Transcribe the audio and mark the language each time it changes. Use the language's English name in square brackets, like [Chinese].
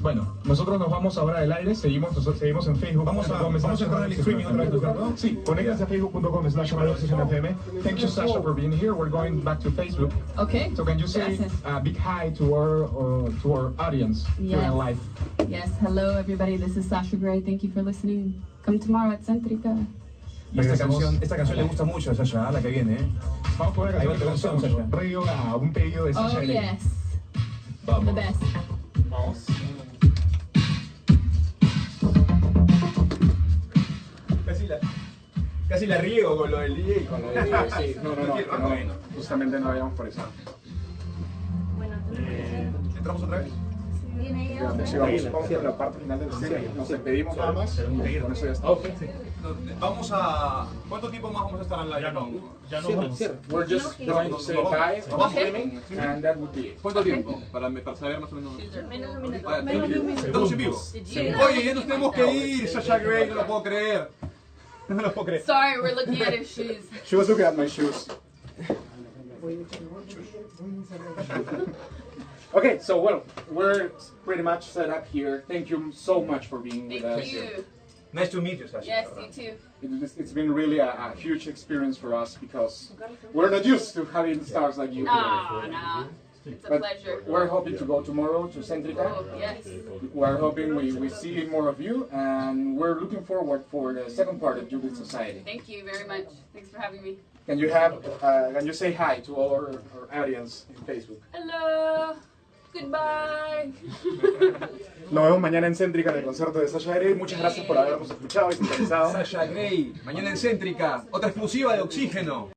[Spanish] Bueno, nosotros nos vamos ahora del aire, seguimos en Facebook. Vamos a entrar al streaming otra vez, ¿no? Sí, conéctanse a facebook.com/Oxigeno. [English] Thank you, Sasha, for being here. We're going back to Facebook. Okay. So can you say [Spanish] Gracias. [English] a big hi to our audience here Yes. in live? Yes. Hello, everybody. This is Sasha Grey. Thank you for listening. Come tomorrow at Centrica. [Spanish] Y esta canción le gusta mucho a Sasha, la que viene, ¿eh? Vamos por Ahí va tu canción, Sasha. un pedido de Sasha [English] Oh, Grey. yes. [Spanish] Vamos. [English] The best. [Spanish] Vamos. Casi la riego con lo del DJ y con lo del DJ. Sí, no, justamente no habíamos por eso. Bueno, ¿Entramos otra vez? Sí, vamos a la parte final del cine. Nos despedimos nada más. Con eso ya está. Vamos a... ¿Cuánto tiempo más vamos a estar en la Ya no vamos. [English] We're just going to say bye, streaming, and that would be it. [Spanish] ¿Cuánto tiempo? Para saber más o menos. menos de un minuto. Estamos en vivo. Oye, ya nos tenemos que ir. Sasha Grey, no lo puedo creer. No lo puedo creer. [English] Sorry, we're looking at his shoes. She was looking at my shoes. Okay, so well, we're pretty much set up here. Thank you so much for being with us. Thank you. Nice to meet you, Sasha. Yes, you too. It's been really a huge experience for us because we're not used to having stars like you. No. It's a But pleasure. we're hoping to go tomorrow to Centrica. Oh, yes. We're hoping we see more of you, and we're looking forward for the second part of Jubilee Society. Thank you very much. Thanks for having me. Can you say hi to all our audience in Facebook? Hello. Goodbye. [Spanish] Nos vemos mañana en Céntrica en el concierto de Sasha Grey. Muchas gracias por habernos escuchado y sintonizado. Sasha Grey, mañana en Céntrica, otra exclusiva de Oxigeno.